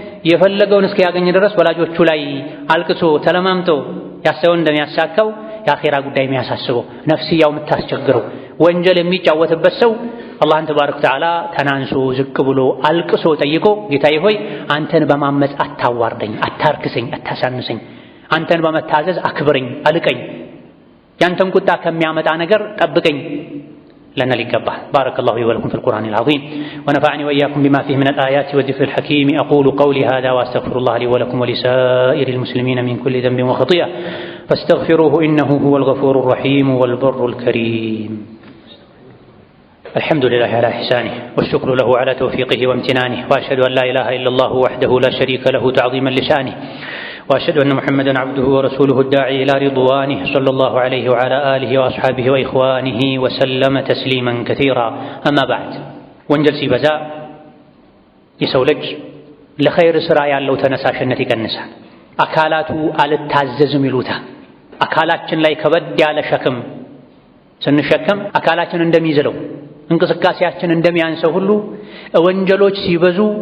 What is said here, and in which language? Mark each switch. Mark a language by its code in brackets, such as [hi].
[am] የፈለገውን እስኪያገኝ ድረስ ወላጆቹ ላይ አልቅሶ ተለማምጦ ያሰበውን እንደሚያሳካው የአኼራ ጉዳይ የሚያሳስበው ነፍስያው የምታስቸግረው ወንጀል የሚጫወትበት ሰው አላህን ተባረከ ወተዓላ ተናንሶ ዝቅ ብሎ አልቅሶ ጠይቆ ጌታዬ ሆይ አንተን በማመፅ አታዋርደኝ፣ አታርክሰኝ፣ አታሳንሰኝ፣ አንተን በመታዘዝ አክብረኝ፣ አልቀኝ፣ ያንተን ቁጣ ከሚያመጣ ነገር ጠብቀኝ [ar] لنا الإجابة. بارك الله لي ولكم في القرآن العظيم ونفعني وإياكم بما فيه من الآيات والذكر الحكيم. أقول قولي هذا وأستغفر الله لي ولكم ولسائر المسلمين من كل ذنب وخطيئة فاستغفروه إنه هو الغفور الرحيم والبر الكريم. الحمد لله على إحسانه والشكر له على توفيقه وامتنانه وأشهد أن لا إله إلا الله وحده لا شريك له تعظيما لشانه وأشهد أن محمدًا عبده ورسوله الداعي إلى رضوانه صلى الله عليه وعلى آله وأصحابه وإخوانه وسلم تسليما كثيرا. أما بعد [am] ወንጀል ሲበዛ የሰው ልጅ ለኸይር ሥራ ያለው ተነሳሽነት ይቀንሳል። አካላቱ አልታዘዝም ይሉታል። አካላችን ላይ ከበድ ያለ ሸክም ስንሸከም አካላችን እንደሚዝለው እንቅስቃሴያችን እንደሚያንሰው ሁሉ ወንጀሎች ሲበዙ